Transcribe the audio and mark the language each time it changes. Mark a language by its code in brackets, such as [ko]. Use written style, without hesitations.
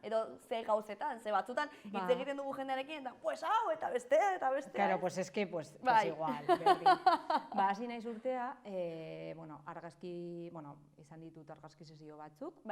[eu] Edo ze gauzetan, ze batzutan hitz egiten dugu jendearekin, eta pues hau, eta bestea, eta bestea. [es] Claro, pues es que, pues igual, berdin. [eu] Hasi naiz urtea, bueno, argazki, bueno, izan ditut argazki sesio batzuk,